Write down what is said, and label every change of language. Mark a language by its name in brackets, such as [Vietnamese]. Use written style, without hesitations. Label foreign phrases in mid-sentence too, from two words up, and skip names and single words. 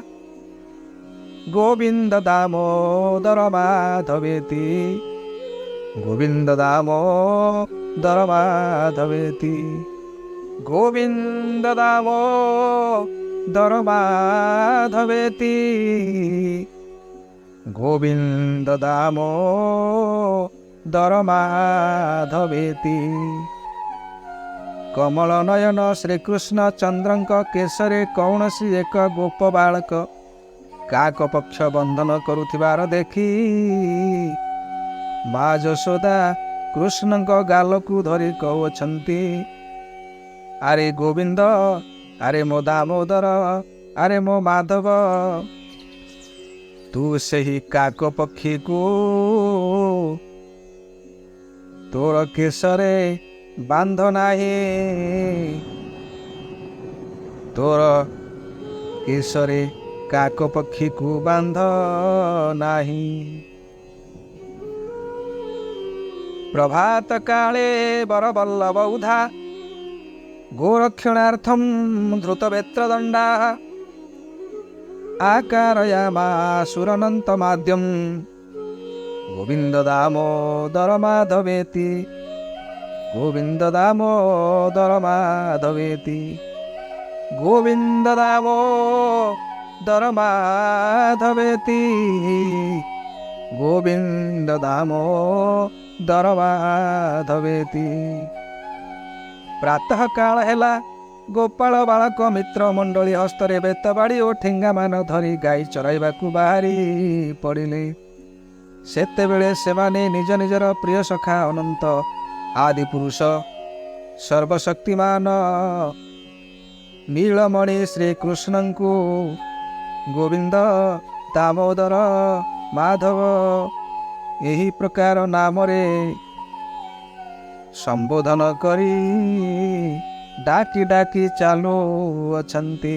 [Sanskrit] गोविन्द दामोदर माधवेति गोविन्द दामोदर माधवेति गोविन्द दामोदर माधवेति गोविन्द दामोदर माधवेति। [Odia] କମଳ ନୟନ ଶ୍ରୀକୃଷ୍ଣ ଚନ୍ଦ୍ରଙ୍କ କେଶରେ କୌଣସି ଏକ ଗୋପ ବାଳକ କାକ ପକ୍ଷ ବନ୍ଧନ କରୁଥିବାର ଦେଖି ମାଁ ଯଶୋଦା କୃଷ୍ଣ ଗାଲ କୁ ଧରି କହୁଛନ୍ତି ଅରେ ଗୋବିନ୍ଦ ଅରେ ମୋ ଦାମୋଦର ଅରେ ମୋ ମାଧବ ତୁ ସହି କାକ ପକ୍ଷୀ କୁ ତୋର କେଶରେ ବାନ୍ଧ ନାହିଁ ତୋର କେଶରେ କାକ ପକ୍ଷୀ କୁ ବାନ୍ଧ ନାହିଁ। [Sanskrit] प्रभात काले बरबल्लभ उधा गोरक्षणार्थं धृतवेत्रदण्डा आकारयामासुरनन्तमाद्यं गोविन्द दामोदर माधवेति गोविन्द दामोदर माधवेति गोविन्द दामोदर माधवेति गोविन्द दामोदर माधवेति। [Odia] ପ୍ରାତଃ କାଳ ହେଲା ଗୋପାଳ ବାଳକ ମିତ୍ର ମଣ୍ଡଳୀ ହସ୍ତରେ ବେତବାଡ଼ି ଆଉ ଠେଙ୍ଗା ମାନ ଧରି ଗାଈ ଚରାଇବାକୁ ବାହାରି ପଡ଼ିଲେ। ସେତେବେଳେ ସେମାନେ ନିଜ ନିଜର ପ୍ରିୟ ସଖା ଅନନ୍ତ ଆଦି ପୁରୁଷ ସର୍ବଶକ୍ତିମାନ ନୀଳମଣି ଶ୍ରୀ କୃଷ୍ଣ କୁ ଗୋବିନ୍ଦ ଦାମୋଦର ମାଧବ ଏହି ପ୍ରକାର ନାମରେ ସମ୍ବୋଧନ କରି ଡାକି ଡାକି ଚାଲୁଅଛନ୍ତି।